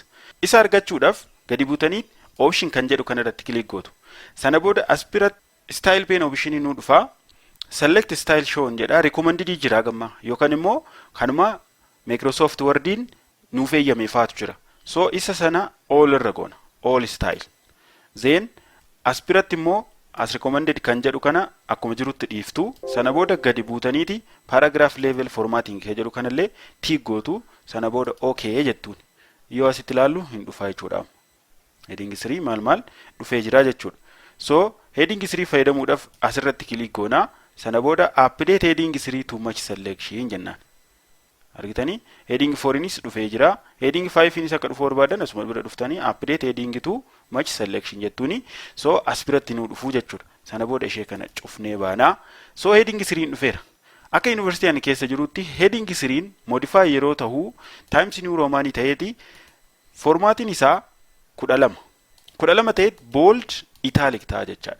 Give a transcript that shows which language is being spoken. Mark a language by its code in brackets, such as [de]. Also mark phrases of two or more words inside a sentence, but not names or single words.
[om] Isa argachuudhaaf gadi buutanii option kan jedhu kanarratti click gootu. Sana booda as biratti style pane option nu dhufa. [en] Select style shown [om] jedha recommended jira gamma yookaan immoo kanuma Microsoft Wordin nuuf eeyyame faatu jira. So isa sana all irra goona. [en] All style. [om] Then as biratti immoo as recommended kan jedhu kana akkuma jirutti dhiiftu. Sana booda gadi buutaniiti [en] paragraph level formatting [om] jedhu kanallee tick gootu. Sana booda okay jettuun. Yoo asitti ilaallu hin dhufa jechuudha. Heading 3 maal dhufee jira jechuudha. So heading 3 fayyadamuudhaaf asirratti click goona. Sana booda [en] update heading 3 too much selection [om] jennaan. Argitanii heading 4 nis dhufee jira. Heading 5 nis akka dhufu barbaadan asuma bira dhuftanii [en] update heading 2 much selection [om] jettuuni. So as biratti nu dhufu jechuudha. Sana booda ishee kana cufnee baana. So heading 3 dhufeera. Akka university ani keessa jirutti [en] heading 3 modify [om] yeroo ta'u Times New Roman ta'eeti formatiin isaa 12 ta'e [en] bold italic [om] ta'a jechaadha.